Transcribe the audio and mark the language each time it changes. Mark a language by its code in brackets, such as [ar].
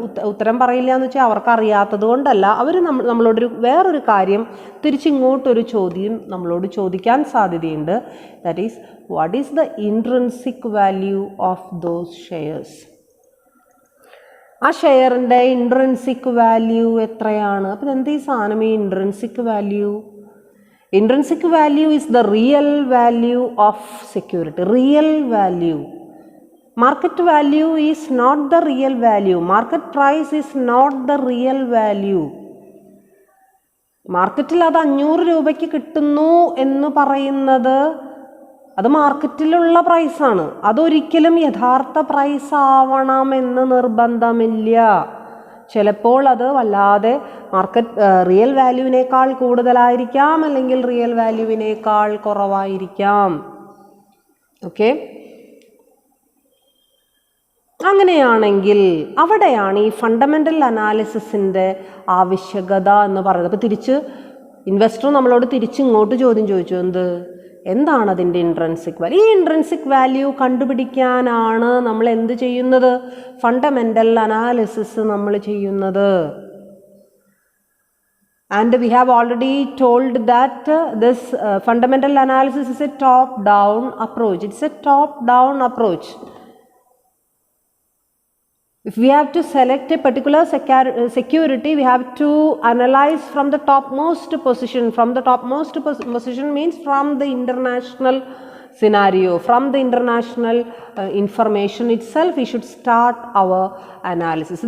[ml] ഉത്തരം പറയില്ല എന്ന് വെച്ചാൽ അവർക്കറിയാത്തത് കൊണ്ടല്ല, അവർ നമ്മളോടൊരു വേറൊരു കാര്യം തിരിച്ചിങ്ങോട്ടൊരു ചോദ്യം നമ്മളോട് ചോദിക്കാൻ സാധ്യതയുണ്ട്. [en] That is, what is the intrinsic value of those shares? [ml] ആ ഷെയറിൻ്റെ ഇൻട്രിൻസിക് വാല്യൂ എത്രയാണ്? അപ്പം എന്ത് ഈ സാധനം ഈ intrinsic value? [en] Intrinsic value is the real value of security. Real value. Market value is not the real value. Market price is not the real value. [ml] മാർക്കറ്റിൽ അത് 500 രൂപയ്ക്ക് കിട്ടുന്നു എന്ന് പറയുന്നത് അത് മാർക്കറ്റിലുള്ള പ്രൈസാണ്. അതൊരിക്കലും യഥാർത്ഥ പ്രൈസ് ആവണമെന്ന് നിർബന്ധമില്ല. ചിലപ്പോൾ അത് വല്ലാതെ റിയൽ വാല്യൂവിനേക്കാൾ കൂടുതലായിരിക്കാം, അല്ലെങ്കിൽ റിയൽ വാല്യൂവിനേക്കാൾ കുറവായിരിക്കാം. ഓക്കെ, അങ്ങനെയാണെങ്കിൽ അവിടെയാണ് ഈ ഫണ്ടമെൻ്റൽ അനാലിസിസിൻ്റെ ആവശ്യകത എന്ന് പറയുന്നത്. അപ്പോൾ തിരിച്ച് ഇൻവെസ്റ്റർ നമ്മളോട് ഇങ്ങോട്ട് ചോദ്യം ചോദിച്ചു, എന്താണ് അതിൻ്റെ ഇൻട്രിൻസിക് വാല്യൂ? ഈ ഇൻട്രിൻസിക് വാല്യൂ കണ്ടുപിടിക്കാനാണ് നമ്മൾ എന്ത് ചെയ്യുന്നത്? ഫണ്ടമെൻ്റൽ അനാലിസിസ് നമ്മൾ ചെയ്യുന്നത്. [en] And we have already told that this fundamental analysis is a top down approach. It's a top down approach. If we have to select a particular security, we have to analyze from the topmost position. From the topmost position means from the international scenario, from the international information itself, we should start our analysis.